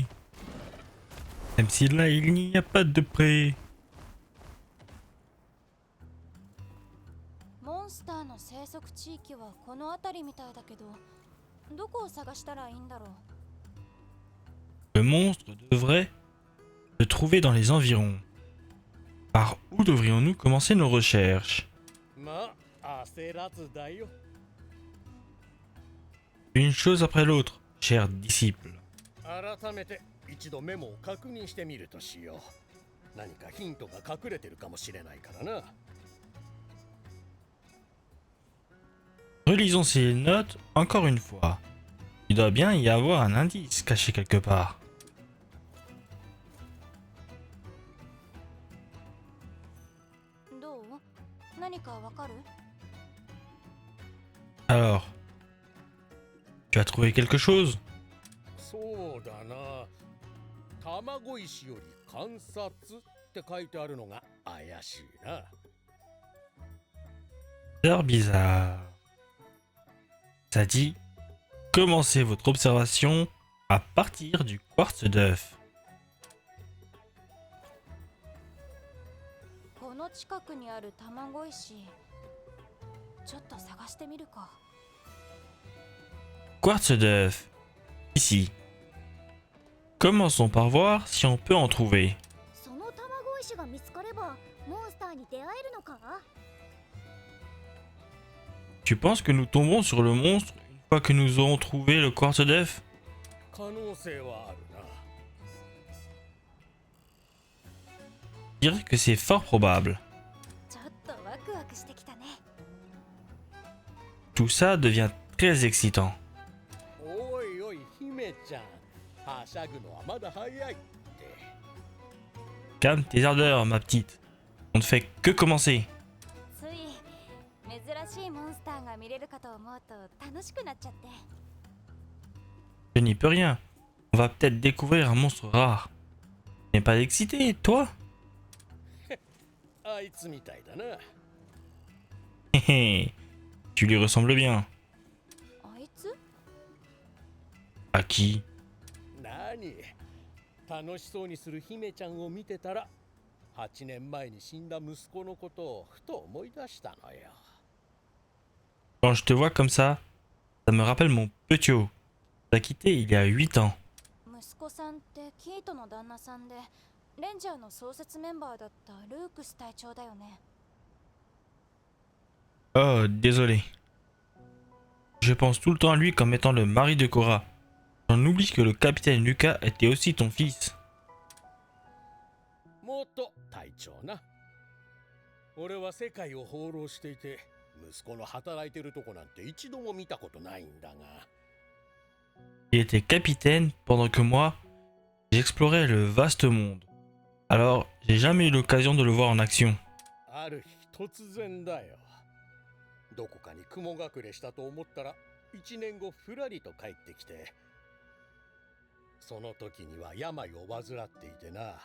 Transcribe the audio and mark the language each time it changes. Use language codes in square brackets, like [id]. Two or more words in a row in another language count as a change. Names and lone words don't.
[fr] Même si là il n'y a pas de près. [ja] モンスターの生息地域はこの辺りみたいだけど、どこを探したらいいんだろう。 [fr] Le monstre devrait se trouver dans les environs. Par où devrions-nous commencer nos recherches? [ja] まあ焦らずだよ。 [fr] Une chose après l'autre, chers disciples. [ja] 改めて一度メモを確認してみるとしよう。何かヒントが隠れてるかもしれないからな。 [fr] Relisons ces notes encore une fois. Il doit bien y avoir un indice caché quelque part. [ja] どう？何かわかる？ [fr] Alors, tu as trouvé quelque chose? [ja] そうだな。卵石より観察って書いてあるのが怪しいな。 [fr] Bizarre, bizarre. Ça dit, commencez votre observation à partir du quartz d'œuf. [ja] この近くにある卵石、ちょっと探してみるか。 [fr] Quartz d'œuf. Ici. Commençons par voir si on peut en trouver. [ja] その卵石が見つかればモンスターに出会えるのか？ [fr] Tu penses que nous tomberons sur le monstre une fois que nous aurons trouvé le quartz d'œuf? [ja] 可能性はあるな。 [fr] Je dirais que c'est fort probable. [ja] ちょっとワクワクしてきたね。 [fr] Tout ça devient très excitant. [ja] おいおい姫ちゃん、はしゃぐのはまだ早いって。 [fr] Calme tes ardeurs, ma petite. On ne fait que commencer. [ja] つい珍しいモンスターが見れるかと思うと楽しくなっちゃって。 [fr] Je n'y peux rien. On va peut-être découvrir un monstre rare. Tu n'es pas excité, toi? [ja] あいつみたいだな。 [fr] Hé hé. Tu lui ressembles bien. [ja] あいつ？ [fr] À qui? [ja] 何？楽しそうにする姫ちゃんを見てたら、8年前に死んだ息子のことをふと思い出したのよ。 [fr] Quand je te vois comme ça me rappelle mon petit haut. T'as quitté il y a 8 ans. [ja] 息子さんってキートの旦那さんで、レンジャーの創設メンバーだったルークス隊長だよね。 [fr] Oh, désolé. Je pense tout le temps à lui comme étant le mari de Cora. J'en oublie que le capitaine Lucas était aussi ton fils. [ja] 元隊長な。俺は世界を放浪していて、息子の働いてるとこなんて一度も見たことないんだが。 [fr] Il était capitaine pendant que moi, j'explorais le vaste monde. Alors, j'ai jamais eu l'occasion de le voir en action. [ja] ある日突然だよ。どこかに雲隠れしたと思ったら、1年後ふらりと帰ってきて、その時には病を患っていてな。